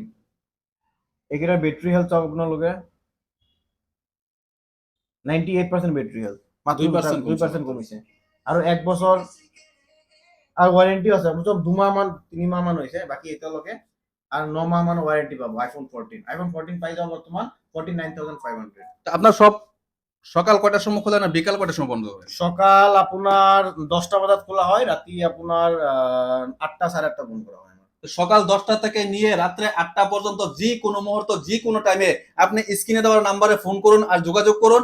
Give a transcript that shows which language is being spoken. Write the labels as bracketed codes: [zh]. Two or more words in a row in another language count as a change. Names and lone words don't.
[as] এইকেইটা [en] battery health [as] চাওক আপোনালোকে, 98% [en] battery health, [as] মাত্ৰ 2% কমিছে। আৰু 1 বছৰ আৰু ৱাৰেণ্টি আছে, চব 2 মাহ মান 3 মাহ মান হৈছে, বাকী এতিয়ালৈকে আৰু 9 মাহ মান ৱাৰেণ্টি পাব। আইফোন 14 পাই যাব বৰ্তমান 49,500। [bn] আপনার সব সকাল কয়টার সময় খোলা না বিকাল কয়টার সময় বন্ধ হবে? সকাল আপনার 10টা বাজাত খোলা হয়, রাতি আপনার 8টা 8:30 বন্ধ করা হয়। তো সকাল 10টা থেকে নিয়ে রাত্রে 8টা পর্যন্ত যে কোনো মুহূর্ত যে কোনো টাইমে আপনি স্ক্রিনে দেওয়ার নাম্বারে ফোন করুন আর যোগাযোগ করুন।